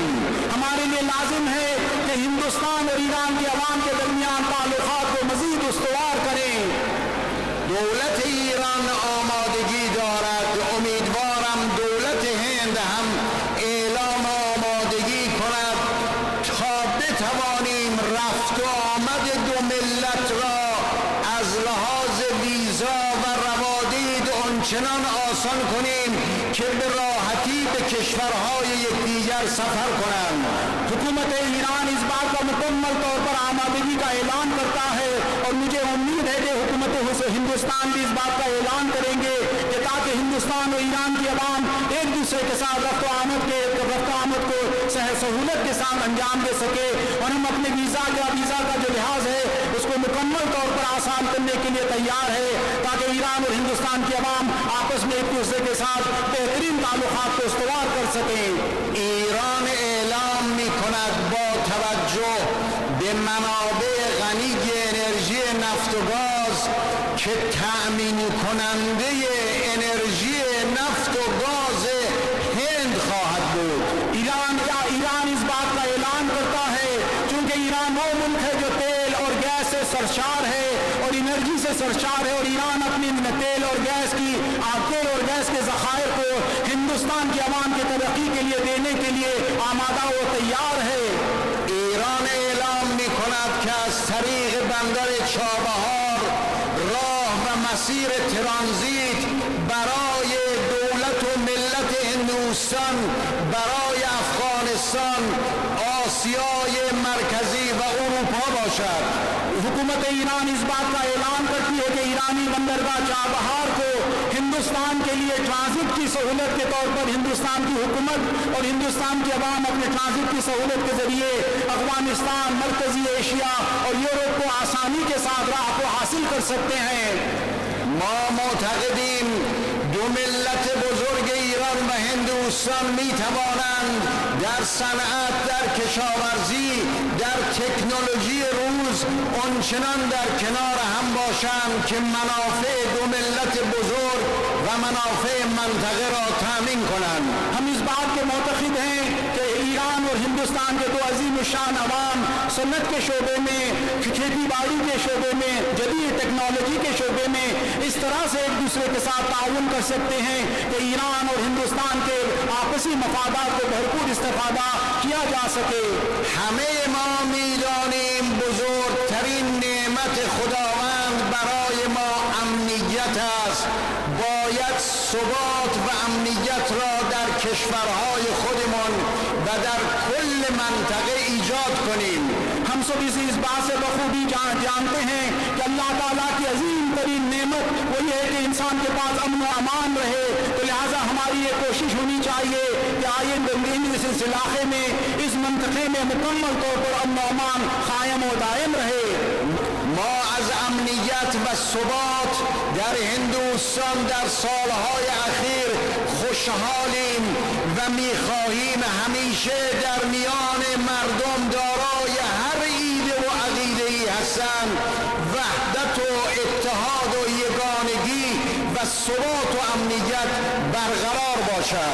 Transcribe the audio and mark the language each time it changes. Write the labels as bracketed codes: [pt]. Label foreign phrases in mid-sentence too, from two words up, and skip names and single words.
[ur] ہمارے لیے لازم ہے کہ ہندوستان اور ایران کے عوام کے درمیان تعلقات کو مزید استوار کریں. [fa] دولت ایران آمادگی دوران امیدوارم دولت هند هم اعلان آمادگی کند تا بتوانیم رفت و آمد دو ملت را از لحاظ ویزا و روادید آنچنان آسان کنیم که به راحتی به کشورهای یکدیگر سفر کنند. [ur] حکومت ایران اس بات کا مکمل طور پر آمادگی کا اعلان کرتا ہے اور مجھے امید ہے کہ حکومت ہندوستان بھی اس بات کا اعلان کریں گے کہ تاکہ ہندوستان اور ایران کی عوام ایک دوسرے کے ساتھ رفت و آمد کو سہولت کے ساتھ انجام دے سکے، اور ہم اپنے ویزا کا جو لحاظ ہے اس کو مکمل طور پر آسان کرنے کے لیے تیار ہے تاکہ ایران اور ہندوستان کی عوام آپس میں ایک دوسرے کے ساتھ بہترین تعلقات کو استوار کر سکیں. [fa] ایران اعلام می‌کند با توجه به منابع غنی انرژی نفت و گاز که تأمین کننده انرژی نفت و گاز ہند خواهد بود. [ur] ایران اس بات کا اعلان کرتا ہے چونکہ ایران وہ ملک ہے جو تیل اور گیس سے سرشار ہے اور انرجی سے سرشار ہے، اور ایران اپنی تیل اور گیس کے ذخائر کو ہندوستان کی عوام کی ترقی کے لیے دینے کے لیے آمادہ و تیار ہے. [fa] ایران اعلام می‌کند که از طریق بندر چابهار راه و مسیر ترانزیت برای دولت و ملت هندوستان برای افغانستان، آسیای مرکزی و اروپا باشد. [ur] حکومت ایران اس بات کا اعلان کرتی ہے کہ ایرانی بندرگاہ چابہار کو ہندوستان کے لیے ٹرانزٹ کی سہولت کے طور پر ہندوستان کی حکومت اور ہندوستان کی عوام اپنے ٹرانزٹ کی سہولت کے ذریعے افغانستان، مرکزی ایشیا اور یورپ کو آسانی کے ساتھ راہ کو حاصل کر سکتے ہیں. [fa] ما معتقدیم دو ملت بزرگ ایران و هندوستان می توانند در صنعت، در کشاورزی، در تکنولوژی روز آنچنان در کنار هم باشند که منافع دو ملت بزرگ و منافع منطقه را تامین کنند. [ur] ہم اس بات کے معتقد ہیں کہ ایران اور ہندوستان کے دو عظیم الشان عوام صنعت کے شعبے میں، کھیتی باڑی کے شعبے میں، جدید ٹیکنالوجی کے شعبے میں اس طرح سے ایک دوسرے کے ساتھ تعاون کر سکتے ہیں کہ ایران اور ہندوستان کے آپسی مفادات کو بھرپور استفادہ کیا جا سکے. [fa] همه ما میدانیم بزرگترین نعمت خداوند برای ما امنیت است. باید ثبات و امنیت را در کشورهای خودمان و در کل منطقه ایجاد کنیم. [ur] ہم سب اس بات سے بخوبی جانتے ہیں کہ اللہ تعالیٰ کی عظیم ترین نعمت وہی ہے کہ انسان کے پاس امن و امان رہے، تو لہٰذا ہماری یہ کوشش ہونی چاہیے کہ آئندہ اس علاقے میں، اس منطقے میں مکمل طور پر امن و امان قائم و دائم رہے. [fa] ما از امنیت و ثبات در هندوستان در سالهای اخیر خوشحالیم و میخواهیم همیشه در میان مردم دارای هر ایده و عقیده‌ای هستند وحدت و اتحاد و یگانگی و ثبات و امنیت برقرار باشد.